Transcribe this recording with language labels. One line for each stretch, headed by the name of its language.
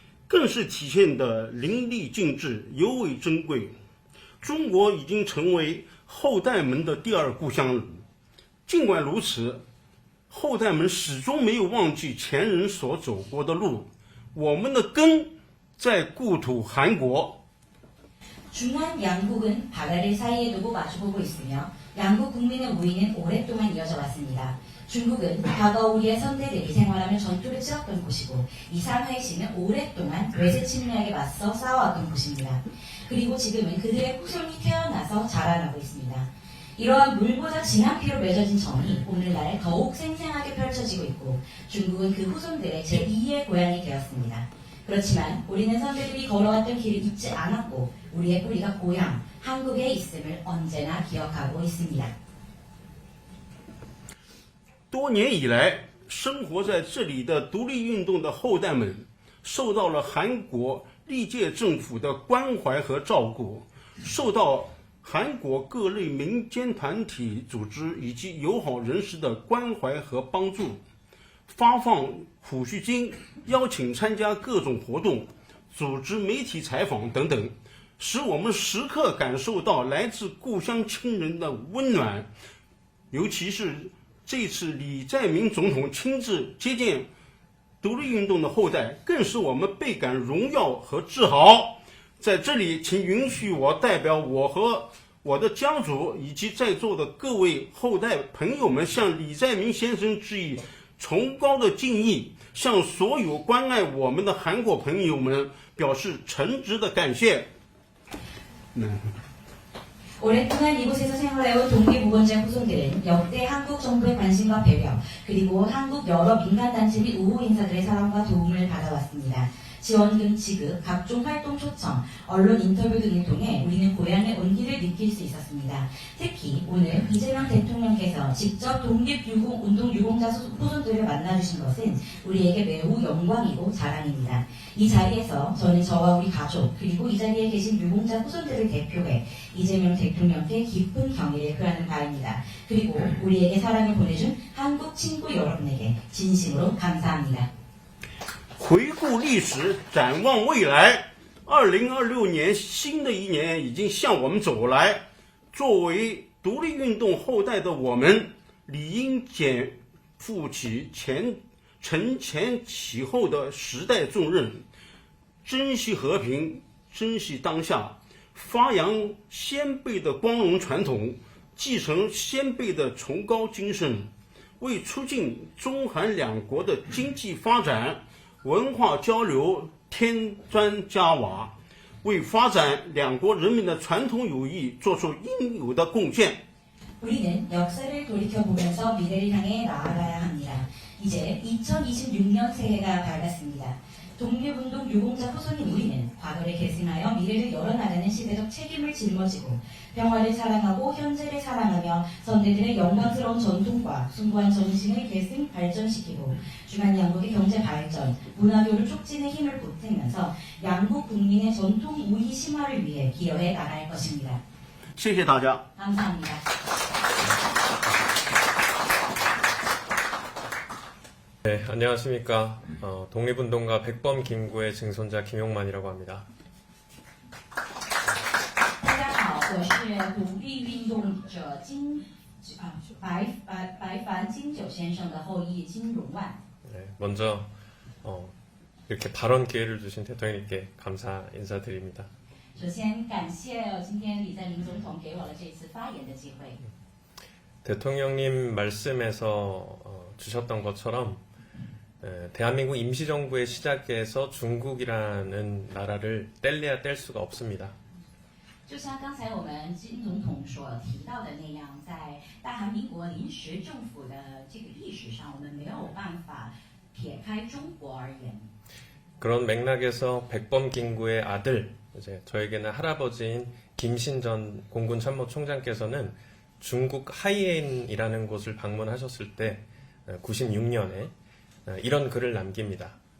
Chinese: 更是体现的淋漓尽致，尤为珍贵。中国已经成为后代们的第二故乡了。尽管如此，后代们始终没有忘记前人所走过的路。我们的根在故土韩国。
Korean: 중한 양국은 바다를 사이에 두고 마주보고 있으며 양국 국민의 우위는 오랫동안 이어져 왔습니다. 중국은 과거 우리의 선대들이 생활하며 전투를 치렀던 곳이고 이 상하이시는 오랫동안 외세 침략에 맞서 싸워왔던 곳입니다. 그리고 지금은 그들의 후손이 태어나서 자라나고 있습니다. 이러한 물보다 진한 피로 맺어진 정이 오늘날 더욱 생생하게 펼쳐지고 있고 중국은 그 후손들의 제2의 고향이 되었습니다. 그렇지만 우리는 선배들이 걸어왔던 길을 잊지 않았고 우리의 뿌리가 고향, 한국에 있음을 언제나 기억하고 있습니다.
Chinese: 多年以来，生活在这里的独立运动的后代们，受到了韩国历届政府的关怀和照顾，受到韩国各类民间团体组织以及友好人士的关怀和帮助，发放抚恤金，邀请参加各种活动，组织媒体采访等等，使我们时刻感受到来自故乡亲人的温暖，尤其是 这次李在明总统亲自接见独立运动的后代，更是我们倍感荣耀和自豪。在这里，请允许我代表我和我的家族以及在座的各位后代朋友们，向李在明先生致以崇高的敬意，向所有关爱我们的韩国朋友们表示诚挚的感谢。
Korean: 오랫동안 이곳에서 생활해온 독립우건자 후손들은 역대 한국 정부의 관심과 배려, 그리고 한국 여러 민간단체 및 우호 인사들의 사랑과 도움을 받아왔습니다. 지원금 지급, 각종 활동 초청, 언론 인터뷰 등을 통해 우리는 고향의 온기를 느낄 수 있었습니다. 특히 오늘 이재명 대통령께서 직접 독립운동 유공자 후손들을 만나주신 것은 우리에게 매우 영광이고 자랑입니다. 이 자리에서 저는 저와 우리 가족, 그리고 이 자리에 계신 유공자 후손들을 대표해 이재명 대통령께 깊은 경의를 표하는 바입니다. 그리고 우리에게 사랑을 보내준 한국 친구 여러분에게 진심으로 감사합니다.
Chinese: 回顾历史，展望未来，2026年新的一年已经向我们走来。作为独立运动后代的我们，理应肩负起承前启后的时代重任，珍惜和平，珍惜当下，发扬先辈的光荣传统，继承先辈的崇高精神，为促进中韩两国的经济发展、文化交流添砖加瓦，为发展两国人民的传统友谊做出应有的贡献。
Korean: 우리는 역사를 돌이켜보면서 미래를 향해 나아가야 합니다. 이제 2026년 새해가 밝았습니다. 독립운동 유공자 후손인 우리는 과거를 계승하여 미래를 열어나가는 시대적 책임을 짊어지고 평화를 사랑하고 현재를 사랑하며 선대들의 영광스러운 전통과 숭고한 정신을 계승 발전시키고 중한 양국의 경제 발전, 문화교류 촉진에 힘을 보태면서 양국 국민의 전통 우위 심화를 위해 기여해 나갈 것입니다.
Chinese: 谢谢大家。
Korean: 감사합니다. 네, 안녕하십니까. 독립운동가 백범 김구의 증손자 김용만이라고 합니다.
Chinese: 大家好，我是独立运动者白凡金九先生的后裔金荣万。
Korean: 네, 먼저 이렇게 발언 기회를 주신 대통령님께 감사 인사드립니다.
Chinese: 首先感谢今天李在明总统给我了这次发言的机会。
Korean: 대통령님 말씀에서 주셨던 것처럼 대한민국 임시정부의 시작에서 중국이라는 나라를 뗄래야 뗄 수가 없습니다.
Chinese: 就像刚才我们金总统所提到的那样，在大韩民国临时政府的这个历史上，我们没有办法撇开中国而言。
Korean: 그런 맥락에서 백범 김구의 아들, 이제 저에게는 할아버지인 김신 전 공군 참모총장께서는 중국 하이엔이라는 곳을 방문하셨을 때 96년에 이런 글을 남깁니다.